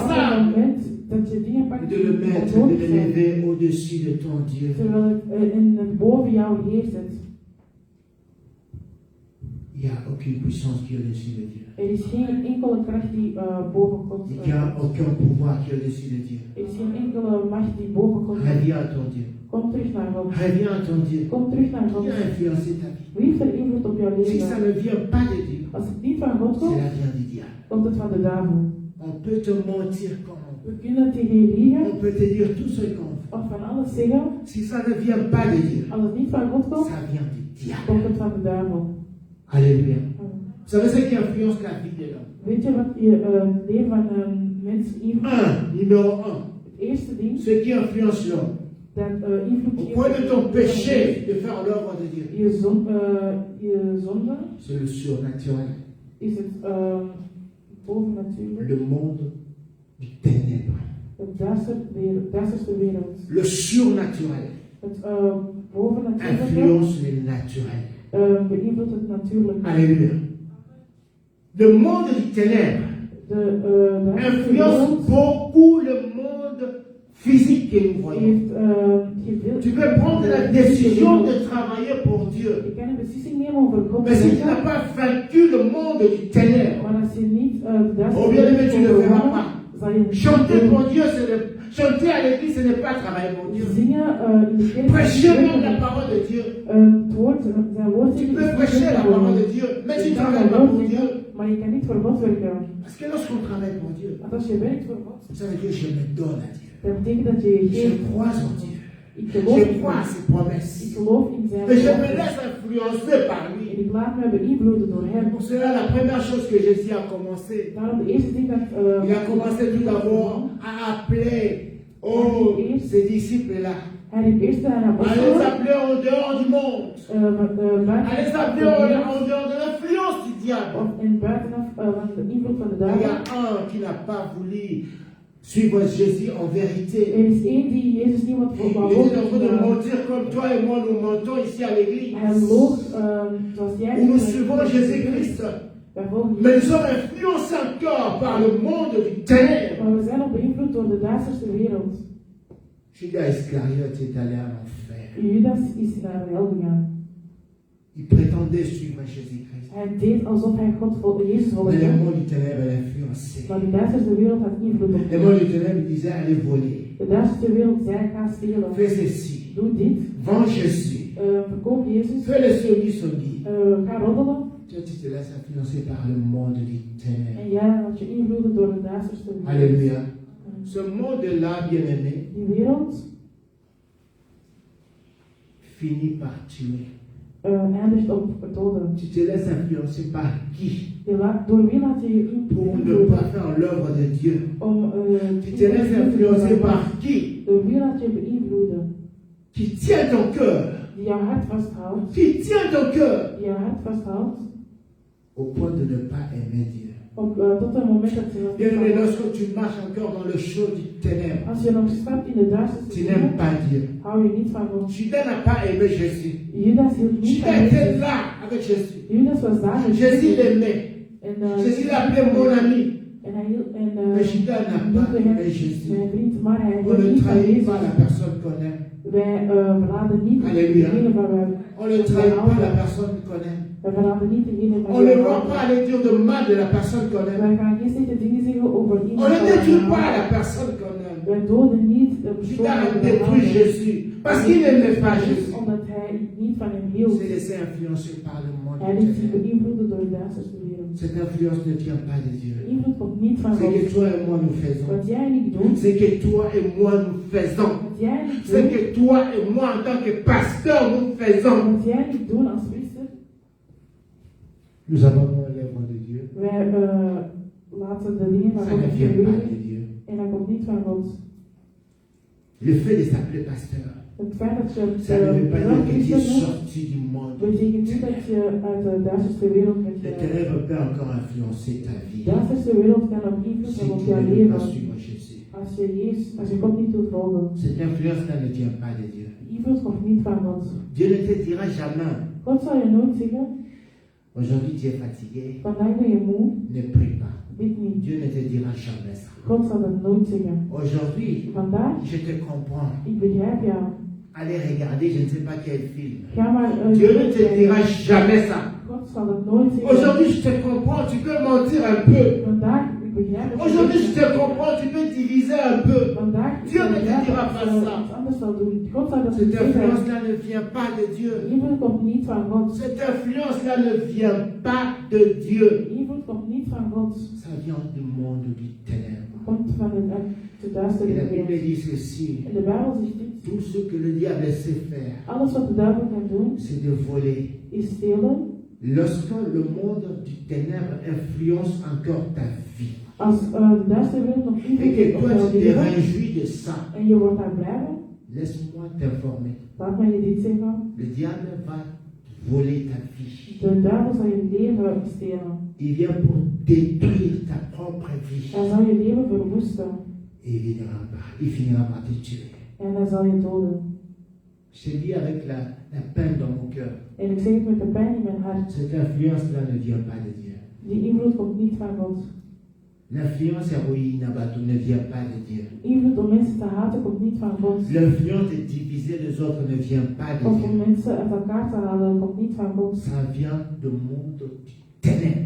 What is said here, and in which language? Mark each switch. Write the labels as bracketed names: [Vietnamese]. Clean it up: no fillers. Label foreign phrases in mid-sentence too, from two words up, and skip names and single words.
[Dutch] Op het [French] ça [Dutch] moment dat je dingen [French] et [Dutch] pakt [French] de le [Dutch] die [French] mettre, de [Dutch] onnodig [French] le [Dutch] zijn, [French] lever au-dessus de ton Dieu? [Dutch] terwijl het in het boven jou heerst. [French] Il n'y a aucune puissance qui est au-dessus de Dieu. [Dutch] Er is geen enkele kracht die boven God [French] Il n'y a aucun pouvoir qui est au-dessus de Dieu. [Dutch] Er is geen enkele macht die boven God is. [French] Reviens à ton Dieu. [Dutch] Kom terug naar God. [French] Reviens à ton Dieu. [Dutch] Kom terug naar God. [French] Qui a influencé ta vie? [Dutch] Wie heeft er invloed op jouw [French] Si ça [Dutch] leven? [French] ne vient pas de Dieu, [Dutch] Als het niet van God [French] c'est [Dutch] komt, [French] la vient du diable. [Dutch] komt het van de duivel. [French] On peut te mentir comme on [Dutch] We [French] veut. [Dutch] kunnen tegen je liegen [French] On peut te dire tout ce qu'on veut. [Dutch] of van alles zeggen. [French] Si ça ne vient pas de Dieu, [Dutch] Als het niet van God komt, [French] ça vient du diable. [Dutch] komt het van de duivel. [French] Alléluia. Amen. Vous savez ce qui influence la vie de l'homme? [Dutch] Weet je wat je leven van een mens invloedt? [French] Numéro 1. [Dutch] Het eerste ding [French] Ce qui influence l'homme. [Dutch] dat invloed [French] Au point de ton péché de faire l'œuvre de Dieu. [Dutch] je zonde [French] C'est le surnaturel. [Dutch] is het bovennatuurlijk. [French] Le monde du ténèbre. [Dutch] Het duisterste wereld. [French] Le surnaturel [Dutch] Het bovennatuurlijke [French] influence le naturel. [Dutch] beïnvloedt het natuurlijke. [French] Alléluia. Le monde du ténèbre [Dutch] De [French] influence beaucoup le monde physique que nous voyons. Tu peux prendre la décision de travailler pour Dieu. [Dutch] Je kan een beslissing nemen over God. [French] Mais si tu n'as pas vaincu le monde du ténèbre, [Dutch] Maar als je niet [French] oh bien aimé, tu ne le feras pas. [Dutch] zal je [French] Chanter pour Dieu, chanter à l'église, ce n'est pas travailler pour Dieu. [Dutch] zingen in de kerk. [French] Prêcher même la parole de Dieu. [Dutch] Het woord, zijn woord [French] Tu peux prêcher la parole de Dieu, mais tu ne travailles pas pour Dieu. [Dutch] Maar je kan niet voor God werken. [French] Parce que lorsqu'on travaille pour Dieu, [Dutch] Want als je werkt voor God, [French] ça veut dire que je me donne à Dieu. [Dutch] dat betekent dat je je [French] Je [Dutch] geeft. [French] crois en Dieu. [Dutch] Ik geloof [French] Je [Dutch] in [French] crois à [Dutch] God. [French] ses [Dutch] Ik [French] promesses. [Dutch] geloof in zijn [French] Et je me [Dutch] woord. [French] laisse influencer par [Dutch] En [French] lui. [Dutch] ik laat me beïnvloeden door hem. [French] Pour cela, la première chose que Jésus a commencé, [Dutch] Daarom de eerste ding dat [French] il a commencé tout d'abord à appeler ses disciples-là. [Dutch] hij riep eerst aan [French] À les [Dutch] apostelen, [French] appeler en dehors du monde. À les appeler en dehors de l'influence du diable. [Dutch] of en buitenaf van de invloed van de [French] Il y [Dutch] duivel. [French] a un qui n'a pas voulu suivre Jésus en vérité. [Dutch] Er is één die Jezus niet wat [French] Il était en train de mentir comme toi et moi nous mentons ici à l'église. [Dutch] Hij loog zoals jij. [French] Où nous suivons Jésus-Christ. [Dutch] Wij volgen [French] Mais [Dutch] Jezus. [French] nous sommes influencés encore par le monde du ténèbre. [Dutch] Maar we zijn ook beïnvloed door de duisterste wereld. [French] Judas Iscariote est allé à l'enfer. [Dutch] Judas is naar de hel gegaan. [French] Il prétendait suivre Jésus-Christ. [Dutch] Hij deed alsof hij Jezus [French] Mais [Dutch] volgde. [French] le monde du ténèbre l'influençait. [Dutch] Maar de duisterste wereld had invloed op [French] Le [Dutch] hem. [French] monde du ténèbre disait allez voler. [Dutch] De duisterste wereld zei ga stelen. [French] Fais ceci. [Dutch] Doe dit. [French] Vends Jésus. [Dutch] Verkoop Jezus. [French] Fais le soni. [Dutch] Ga roddelen. [French] Toi, tu te laisses influencer par le monde du ténèbre. [Dutch] En jij laat je invloeden door de duisterste wereld. [French] Alléluia. Ce monde-là, bien-aimé, [Dutch] Die wereld [French] finit par tuer. [Dutch] eindigt op het doden. [French] Tu te laisses influencer par qui? [Dutch] Door wie laat je je [French] Pour ne [Dutch] invloeden? [French] pas faire l'œuvre de Dieu. [Dutch] Om [French] Tu te laisses influencer par qui? [Dutch] door wie laat je beïnvloeden? [French] Qui tient ton cœur. [Dutch] Die jouw hart vasthoudt. [French] Qui tient ton cœur. [Dutch] Die jouw hart vasthoudt. [French] Au point de ne pas aimer Dieu. [Dutch] Tot het moment dat ze [French] Bien aimé, [Dutch] nog [French] lorsque tu marches encore dans le chaud du ténèbre, [Dutch] als je nog stapt in de [French] tu [Dutch] duisterste [French] n'aimes pas Dieu. [Dutch] hou je niet van God. [French] Judas n'a pas aimé Jésus. [Dutch] Judas hield niet van [French] Judas était [Dutch] Jezus. [French] là avec Jésus. [Dutch] Judas was daar met [French] Jésus l'aimait. [Dutch] En, [French] Jésus l'appelait mon ami. [Dutch] en hij hield en [French] Mais Judas n'a pas [Dutch] noemde hem [French] aimé Jésus. [Dutch] mijn vriend, maar hij [French] On [Dutch] hield [French] ne [Dutch] niet van [French] trahit pas la [Dutch] Jezus. [French] personne qu'on aime. [Dutch] Wij verraden niet [French] Alléluia. [Dutch] degene van wij [French] On ne trahit pas la personne qu'on aime. [Dutch] wij verraden niet degene van [French] On ne [Dutch] wij [French] va [Dutch] houden. [French] pas aller dire de mal de la personne qu'on aime. [Dutch] Wij gaan geen slechte dingen zeggen over [French] On [Dutch] iemand [French] ne [Dutch] van wij [French] détruit pas [Dutch] houden. [French] la personne qu'on aime. [Dutch] Wij doden niet de persoon [French] Judas a [Dutch] die wij [French] détruit [Dutch] houden. [French] Jésus parce qu'il n'aimait pas Jésus. [Dutch] Omdat hij niet van hem [French] Il [Dutch] hield. [French] s'est laissé influencer par le monde. [Dutch] Hij liet zich beïnvloeden door de duisterste wereld. [French] Cette influence ne vient pas de Dieu. [Dutch] Invloed komt niet van [French] C'est [Dutch] God. [French] que toi et moi nous faisons. [Dutch] Wat jij en ik doen, [French] C'est que toi et moi nous faisons. [Dutch] wat jij en ik [French] C'est [Dutch] doen, [French] que toi et moi en tant que pasteur nous faisons. [Dutch] wat jij en ik doen als priester, [French] Nous abandonnons l'œuvre de Dieu. [Dutch] wij laten de dingen van [French] Ça [Dutch] God [French] ne vient pas [Dutch] gebeuren [French] de Dieu. [Dutch] en dat komt niet van God. [French] Le fait de s'appeler pasteur, [Dutch] Het feit dat je [French] ça ne veut pas dire que tu [Dutch] priester [French] es [Dutch] bent, [French] sorti du monde. [Dutch] betekent niet dat je uit de duisterste wereld bent [French] Le [Dutch] geraakt. [French] ténèbre peut encore influencer ta vie. [Dutch] De duisterste wereld kan ook invloed [French] Si [Dutch] hebben op [French] tu [Dutch] jouw [French] ne veux pas [Dutch] leven. [French] suivre Jésus. [Dutch] Als je God niet wilt volgen. [French] Cette influence-là ne vient pas de Dieu. [Dutch] Invloed komt niet van God. [French] Dieu ne te dira jamais, [Dutch] God zal je nooit zeggen, [French] aujourd'hui tu es fatigué, [Dutch] vandaag ben je moe, [French] ne prie pas. [Dutch] bid niet. [French] Dieu ne te dira jamais ça. [Dutch] God zal dat nooit zeggen. [French] Aujourd'hui, [Dutch] Vandaag, [French] je te comprends. [Dutch] ik begrijp jou. [French] Allez regarder, je ne sais pas quel film. [Dutch] Ga maar [French] Dieu ne te dira jamais ça. [Dutch] God zal dat nooit zeggen. [French] Aujourd'hui, je te comprends, tu peux mentir un peu. [Dutch] Vandaag, ik begrijp het. [French] Aujourd'hui, je te comprends, tu peux diviser un peu. [Dutch] Vandaag, [French] Dieu ne te [Dutch] begrijp [French] dira [Dutch] dat [French] pas [Dutch] je [French] ça. [Dutch] iets anders zal doen. God zal dat niet [French] Cette [Dutch] zeggen. [French] influence-là ne vient pas de Dieu. [Dutch] Invloed komt niet van God. [French] Cette influence-là ne vient pas de Dieu. [Dutch] Invloed komt niet van God. [French] Ça vient du monde du ténèbre. [Dutch] Komt van de duistere [French] Et la Bible [Dutch] wereld. [French] dit ceci. [Dutch] En de Bijbel zegt dit. [French] Tout ce que le diable sait faire, [Dutch] Alles wat de duivel kan doen, [French] c'est de voler. [Dutch] is stelen. [French] Lorsque le monde du ténèbre influence encore ta vie, [Dutch] Als de duistere wereld nog [French] et [Dutch] invloed [French] que [Dutch] heeft op [French] toi [Dutch] jouw [French] tu te [Dutch] leven, [French] réjouis de ça, [Dutch] en je wordt daar blij van, [French] laisse-moi t'informer. [Dutch] laat mij je dit zeggen. [French] Le diable va voler ta vie. [Dutch] De duivel zal je leven stelen. [French] Il vient pour détruire ta propre vie. [Dutch] Hij zal je leven verwoesten. [French] Et il finira par te tuer. [Dutch] En hij zal je doden. [French] Je dis avec la peine dans mon cœur, [Dutch] En ik zeg het met de pijn in mijn hart. [French] cette influence-là ne vient pas de Dieu. [Dutch] Die invloed komt niet van God. [French] L'influence héroïne abattu ne vient pas de Dieu. [Dutch] Invloed om mensen te haten komt niet van God. [French] L'influence de diviser les autres ne vient pas de [Dutch] Of [French] Dieu. [Dutch] om mensen uit elkaar te halen komt niet van God. [French] Ça vient du monde du ténèbre.